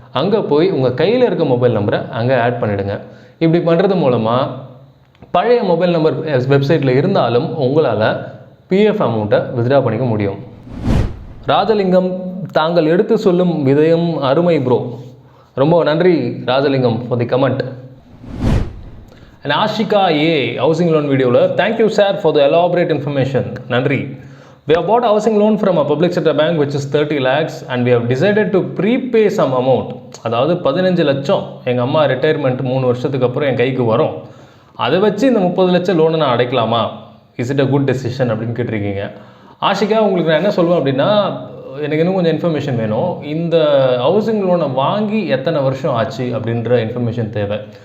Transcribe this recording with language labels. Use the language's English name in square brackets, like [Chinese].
[Tamil] அங்கே போய் உங்கள் கையில் இருக்க மொபைல் நம்பரை அங்கே ஆட் பண்ணிவிடுங்க. இப்படி பண்ணுறது மூலமாக பழைய மொபைல் நம்பர் வெப்சைட்டில் இருந்தாலும் உங்களால் பிஎஃப் அமௌண்ட்டை வித்ட்ரா பண்ணிக்க முடியும். ராஜலிங்கம், தாங்கள் எடுத்து சொல்லும் விதயம் அருமை ப்ரோ. ரொம்ப நன்றி [English] Rajalingam for the comment. And Ashika a housing loan வீடியோவில் thank you sir for the elaborate information. [Tamil] நன்றி. [English] We have bought a housing loan from a public sector bank which is 30 lakhs and we have decided to prepay some amount. [Tamil] அதாவது 15 லட்சம் எங்கள் அம்மா retirement 3 வருஷத்துக்கு அப்புறம் என் கைக்கு வரும். அதை வச்சு இந்த 30 லட்சம் லோனை நான் அடைக்கலாமா? [English] is it a good decision [Tamil] அப்படின்னு கேட்டிருக்கீங்க. ஆஷிகா, உங்களுக்கு நான் என்ன சொல்லுவேன் அப்படின்னா, எனக்கு இன்னும் கொஞ்சம் இன்ஃபர்மேஷன் வேணும். இந்த ஹவுசிங் லோனை வாங்கி எத்தனை வருஷம் ஆச்சு அப்படின்ற இன்ஃபர்மேஷன் தேவை.